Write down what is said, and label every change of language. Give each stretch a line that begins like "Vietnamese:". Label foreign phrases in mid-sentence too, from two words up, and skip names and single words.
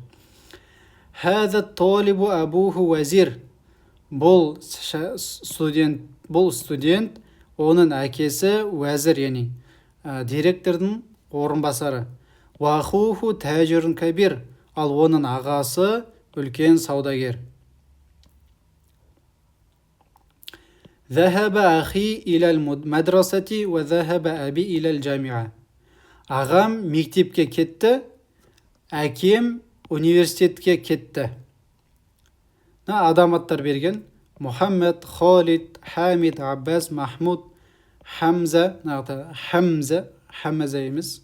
Arabic: هذا طالب أبوه وزير.
Kazakh: Бұл студент, оның әкесі уәзір, яғни директордың орынбасары.
Arabic: وأخوه تاجر كبير.
Kazakh: Ал оның ағасы үлкен саудагер.
Arabic: ذهب أخي إلى المدرسة وذهب أبي إلى الجامعة.
Kazakh: Ағам мектепке кетті, әкем университетке кетті. Адам аттар берген. Мұхаммед, Халид, Хамид, Аббас, Махмуд, Хамза, Хамза емес.